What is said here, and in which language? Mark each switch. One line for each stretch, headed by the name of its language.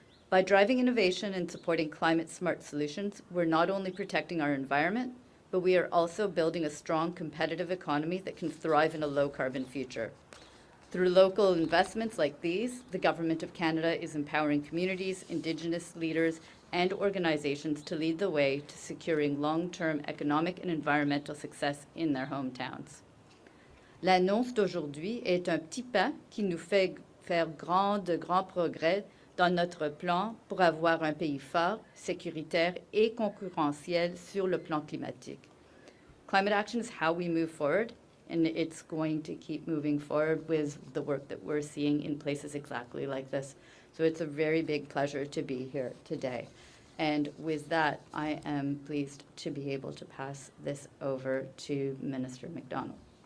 English: By driving innovation and supporting climate-smart solutions, we're not only protecting our environment, but we are also building a strong competitive economy that can thrive in a low-carbon future. Through local investments like these, the Government of Canada is empowering communities, Indigenous leaders, and organizations to lead the way to securing long-term economic and environmental success in their hometowns.
French: L'annonce d'aujourd'hui est un petit pas qui nous fait faire de grands progrès dans notre plan pour avoir un pays fort, sécuritaire et concurrentiel sur le plan climatique.
English: Climate action is how we move forward, and it's going to keep moving forward with the work that we're seeing in places exactly like this. So it's a very big pleasure to be here today. And with that, I am pleased to be able to pass this over to Minister McDonald.